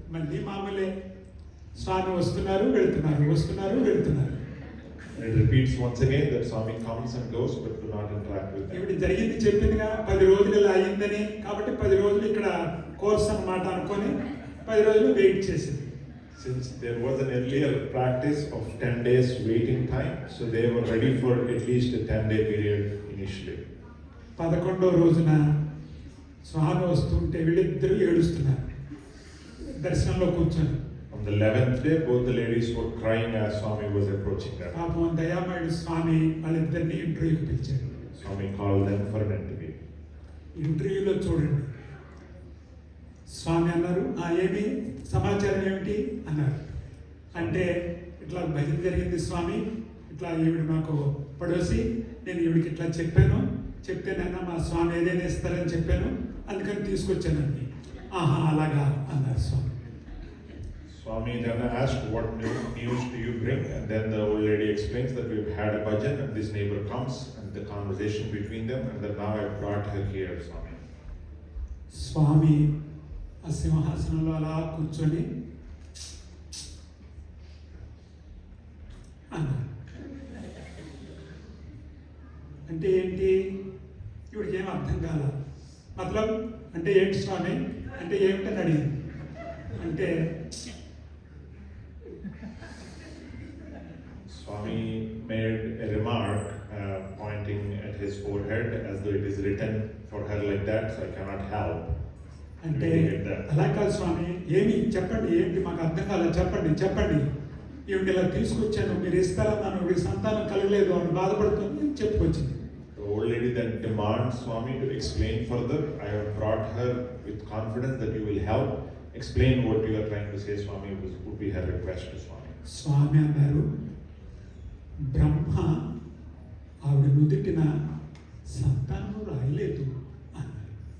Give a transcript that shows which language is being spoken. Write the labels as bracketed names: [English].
[Telugu] మళ్ళీ మామూలే, స్వామి వస్తున్నారు వెళ్తున్నారు, వస్తున్నారు వెళ్తున్నారు. [English] And it repeats once again that Swami comes and goes, but do not interact with them. [Telugu] ఇప్పుడు జరిగింది చెప్పిందిగా, 10 రోజులు ఇలా అయిందని, కాబట్టి 10 రోజులు ఇక్కడ కోర్స్ అన్నమాట అనుకొని 10 రోజులు వెయిట్ చేసింది. [English] Since there was an earlier practice of 10 days waiting time, so they were ready for at least a 10-day period initially. [Telugu] 11వ రోజున స్వామి వస్తుంటే వీళ్ళిద్దరూ ఏడుస్తున్నారు దర్శనంలో కూర్చొని. [English] On the 11th day, both the ladies were crying as Swami was approaching them. [Telugu] పాపం దయామయుడు స్వామి వాళ్ళిద్దరిని ఇంటర్వ్యూకి పిలిచారు. [English] Swami called them for an interview. [Telugu] ఇంటర్వ్యూలో చూడండి, స్వామి అన్నారు, ఏమి సమాచారం ఏమిటి అన్నారు. అంటే ఇట్లా భజన జరిగింది స్వామి, ఇట్లా ఈవిడ మాకు పడోసి, నేను ఈవిడికి ఇట్లా చెప్పాను, చెప్తేనన్నా మా స్వామి ఏదైనా ఇస్తారని చెప్పాను, అందుకని తీసుకొచ్చానండి. ఆహా, అలాగా అన్నారు స్వామి. [English] Swami then asked, "What news do you bring?" And then the old lady explains that we've had a bhajan and this neighbor comes and the conversation between them, and that now I've brought her here, Swami. [Telugu] స్వామి ఆ సింహాసనంలో అలా కూర్చొని అన్నారు. అంటే ఏంటి, ఇవిడికి ఏం అర్థం కాల. మతలబ్ అంటే ఏంటి స్వామి, అంటే ఏమిటని అడిగింది. అంటే [English] Swami made a remark pointing at his his forehead as though it is written for her like that, so I cannot help. [Telugu] అంటే [English] reading it there. [Telugu] అలా కాదు స్వామి, ఏమి చెప్పండి, ఏంటి మాకు అర్థం కాలేదు, చెప్పండి. ఏమిటి ఇలా తీసుకొచ్చాను, మీరు ఇస్తారన్నాను, వీడి సంతానం కలగలేదు అని బాధపడుతుంది చెప్పుకొచ్చింది. [English] The old lady then demands Swami to explain further. I have brought her with confidence that you will help. Explain what you are trying to say, Swami, would be her request to Swami. [Telugu] స్వామి అన్నారు, బ్రహ్మ ఆవిడ నుదిటిన సంతానం రాయలేదు అన్నారు.